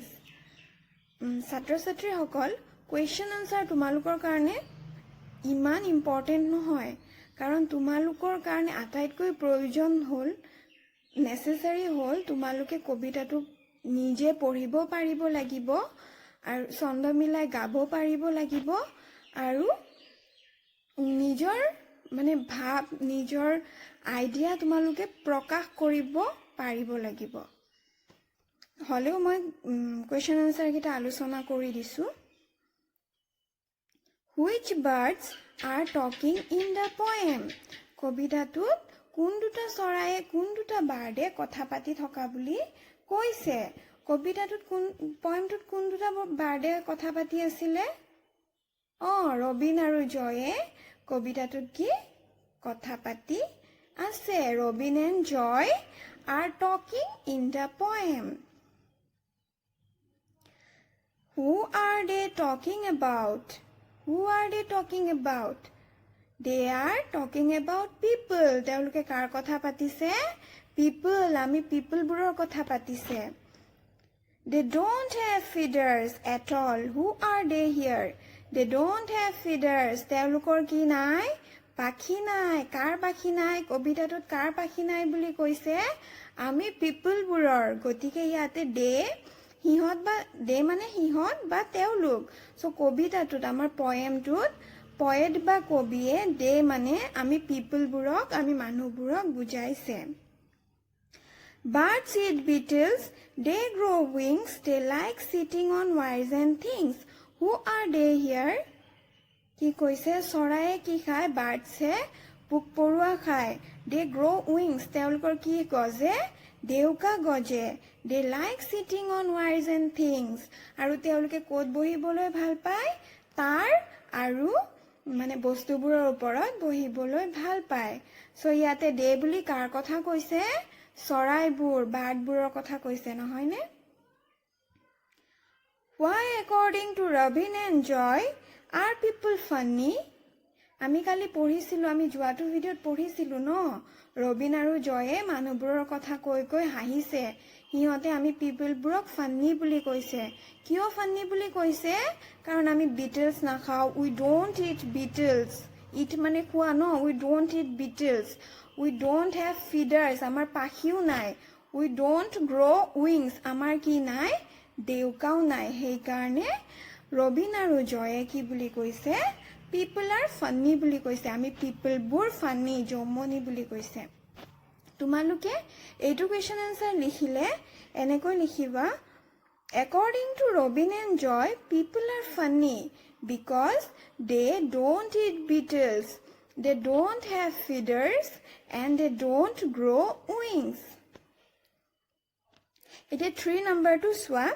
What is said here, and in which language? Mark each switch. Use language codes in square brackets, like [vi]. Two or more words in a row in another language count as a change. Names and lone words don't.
[as] ছাত্ৰ ছাত্ৰীসকল [en] question answer [as] তোমালোকৰ কাৰণে ইমান ইম্পৰ্টেণ্ট নহয়, কাৰণ তোমালোকৰ কাৰণে আটাইতকৈ প্ৰয়োজন হ'ল, নেচেচাৰী হ'ল তোমালোকে কবিতাটো নিজে পঢ়িব পাৰিব লাগিব আৰু ছন্দ মিলাই গাব পাৰিব লাগিব আৰু নিজৰ মানে ভাৱ, নিজৰ আইডিয়া তোমালোকে প্ৰকাশ কৰিব পাৰিব লাগিব। হলেও মই [en] question answer [as] কেইটা আলোচনা কৰি দিছো। [en] Which birds are talking in the poem? [as] কবিতাটোত কোন দুটা চৰায়ে কোন দুটা বাৰ্ডে কথা পাতি থকা বুলি কৈছে। কবিতাটোত পয়েমটোত কোন দুটা বাৰ্ডে কথা পাতি আছিলে? ৰবিন আৰু জয়ে কবিতাটোত কি কথা পাতি আছে। [en] ৰবিন and Joy are talking in the poem. Who are they talking about? Who are they talking about? They are talking about people. [as] তেওঁলোকে কাৰ কথা পাতিছে? People, আমি people বোৰৰ কথা পাতিছে। [en] They don't have feathers at all. Who are they here? They don't have feathers. [as] তেওঁলোকৰ কি নাই? পাখি নাই। কাৰ পাখি নাই? কবিতাটোত কাৰ পাখি নাই বুলি কৈছে? আমি people বোৰৰ। গতিকে ইয়াতে সিহঁত বা মানে সিহঁত বা তেওঁলোক। চ' কবিতাটোত আমাৰ পয়েমটোত পয়েট বা কবিয়ে মানে আমি পিপলবোৰক, আমি মানুহবোৰক বুজাইছে। [en] Birds eat beetles, they grow wings, they like sitting on wires and things. Who are they here? [as] কি কৈছে? চৰায়ে কি খায়? বাৰ্ডছে পোক পৰুৱা খায়। [en] They grow wings, [as] তেওঁলোকৰ কি গজে? দেউকা গজে। [en] They like sitting on wires and things, [as] আৰু তেওঁলোকে ক'ত বহিবলৈ ভাল পায়? তাৰ আৰু মানে বস্তুবোৰৰ ওপৰত বহিবলৈ ভাল পায়। চ' ইয়াতে বুলি কাৰ কথা কৈছে? চৰাইবোৰ, বাৰ্ডবোৰৰ কথা কৈছে, নহয়নে? [en] Why according to Robin and Joy are people funny? [as] আমি কালি পঢ়িছিলো, আমি যোৱাটো ভিডিঅ'ত পঢ়িছিলো ন, ৰবিন আৰু জয়ে মানুহবোৰৰ কথা কৈ কৈ হাঁহিছে। সিহঁতে আমি পিপলবোৰক ফান্নি বুলি কৈছে। কিয় ফান্নি বুলি কৈছে? কাৰণ আমি বিটলছ নাখাওঁ। [en] We don't eat beetles. ইট [as] মানে খোৱা ন, [en] We don't eat beetles. We don't have feathers, [as] আমাৰ পাখিও নাই। [en] We don't grow wings, [as] আমাৰ কি নাই? দেউকাও নাই। সেইকাৰণে ৰবিন আৰু জয়ে কি বুলি কৈছে [en] people are funny [as] বুলি কৈছে আমি পিপলবোৰ ফানি জমনি বুলি কৈছে তোমালোকে এইটো [en] question answer [as] লিখিলে এনেকৈ লিখিবা [en] According to Robin and Joy, people are funny because they don't eat beetles, they don't have feathers, and they don't grow wings. It is 3 number 2 swap.